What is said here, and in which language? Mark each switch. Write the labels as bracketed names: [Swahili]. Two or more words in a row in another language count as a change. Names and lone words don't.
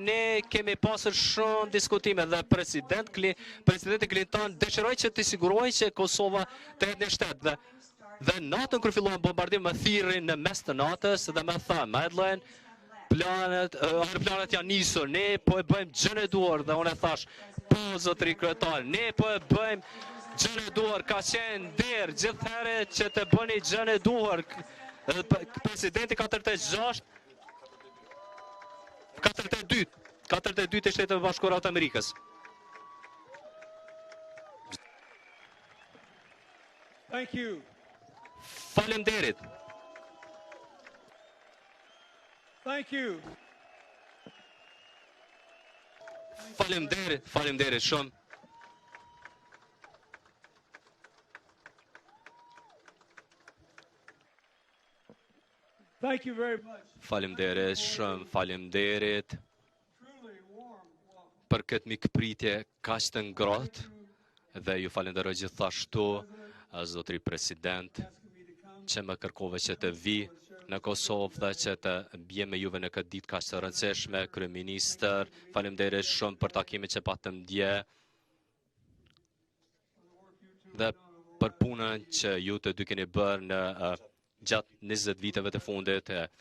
[Albanian] ne kemi pasur shumë diskutime dhe presidenti Clinton dëshiroi që të sigurojë që Kosova të jetë në shtet dhe natën kur filluan bombardimet më thirrin në mes të natës dhe më tha Madeleine aeroplanet janë nisur, ne po e bëjmë gjën e duhur dhe unë thash po zotëri kryetar, ne po e bëjmë gjën e duhur, ka qenë der gjithherë që të bëni gjën e duhur. Presidenti 42 I Shteteve Bashkuara të Amerikës. [English] Thank you. [Albanian] Faleminderit. [English] Thank you. [Albanian] Faleminderit shumë. [English] Thank you very much. [Albanian] Faleminderit shumë, faleminderit [English] Truly warm welcome. [Albanian] për këtë mikpritje kaq të ngrohtë dhe ju falenderoj gjithashtu zotëri president [English] Asking me to come. [Albanian] që më kërkove që të vi në Kosovë dhe që të bje me juve në këtë ditë kaq të rëndësishme, kryeministër, faleminderit shumë për takimin që patëm dje dhe për punën që ju të dy keni bërë në gjatë 20 viteve të fundit.